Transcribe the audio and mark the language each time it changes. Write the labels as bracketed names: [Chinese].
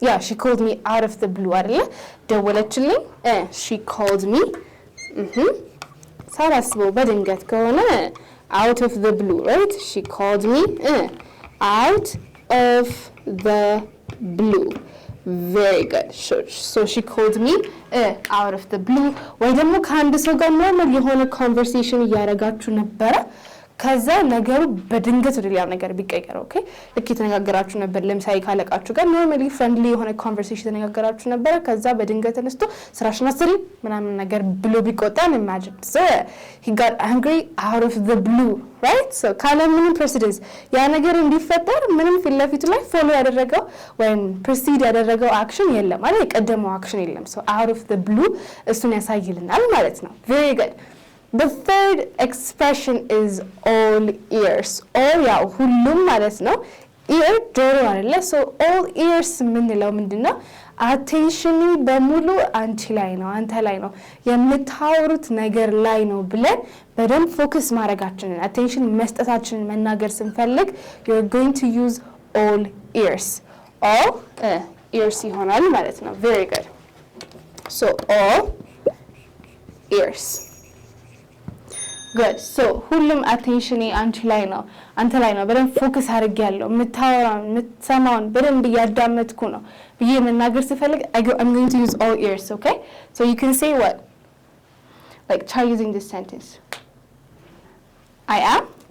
[English] Yeah, she called me out of the blue [Amharic] አይደለ? ደወለችልኝ. [English] she called me. [Amharic] ሳላስበው በድንገት ከሆነ [English] out of the blue, right? She called me out of the blue. Very good. So she called me out of the blue. [Amharic] ወይ ደግሞ ከአንድ ሰው ጋር ኖርማል የሆነ ኮንቨርሴሽን እያደረጋችሁ ነበረ ከዛ ነገሩ በድንገት ወደ ሌላ ነገር ቢቀየር ኦኬ ልክ የተነጋገራችሁ ነበር ለምሳሌ ካለቃችሁ ጋር ኖርማሊ ፍሬንድሊ የሆነ ኮንቨርሴሽን ተነጋገራችሁ ነበር ከዛ በድንገት ተነስቶ ስራሽን አስሪ ምናምን ነገር ብሎ ቢቆጣን imagine so [English] he got angry out of the blue right [Amharic] so ካለ ምንም precedence ያ ነገር እንዲፈጠር ምንም ፊት ለፊቱ ላይ ፎሎ ያደረገው ወይም proceed ያደረገው አክሽን የለም ማለት የቀደመው አክሽን የለም so out of the blue እሱን ያሳይልናል ማለት ነው very good. [English] The third expression is all ears. [Amharic] all ያው ሁሉም ማለት ነው ear ጆሮ አይደለ so all ears ምንለው ምንድነው attention በሙሉ አንቺ ላይ ነው አንተ ላይ ነው የምታወሩት ነገር ላይ ነው ብለን በደንብ ፎከስ ማድረጋችንን attention መስጠታችንን መናገር ስንፈልግ [English] you're going to use all ears. all ears [Amharic] ይሆናል ማለት ነው [English] very good. so all ears. [Amharic] good so ሁሉም attention አንቺ ላይ ነው አንተ ላይ ነው በደንብ ፎከስ አድርጌያለሁ የምታወራውን የምትሰማውን በደንብ እያዳመጥኩ ነው ብዬ መናገር ስፈልግ [English] I'm going to use all ears [Amharic] okay [English] so you can say what like try using this sentence I am